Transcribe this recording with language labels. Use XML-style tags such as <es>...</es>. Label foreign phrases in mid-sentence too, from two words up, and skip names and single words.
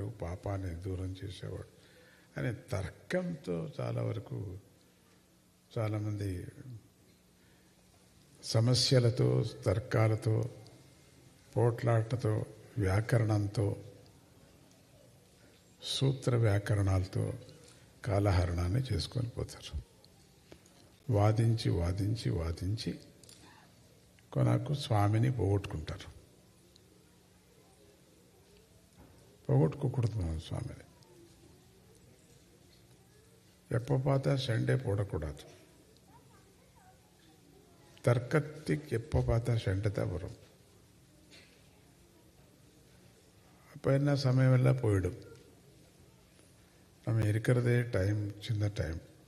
<te>పాపాన్ని దూరం చేసేవాడు అనే తర్కంతో చాలా వరకు చాలామంది సమస్యలతో, తర్కాలతో, పోట్లాటతో, వ్యాకరణంతో, సూత్ర వ్యాకరణాలతో కాలహరణాన్ని చేసుకొని పోతారు. వాదించి వాదించి వాదించి కొనకు స్వామిని పోగొట్టుకుంటారు. పోగొట్టుకోకూడదు మనం స్వామిని.</te> <ta>எப்போ பார்த்தா சண்டை போடக்கூடாது. தர்க்கத்துக்கு எப்போ பார்த்தா சண்டை தான் வரும். அப்போ என்ன சமயமெல்லாம் போயிடும். நம்ம இருக்கிறதே டைம், சின்ன டைம்.</ta>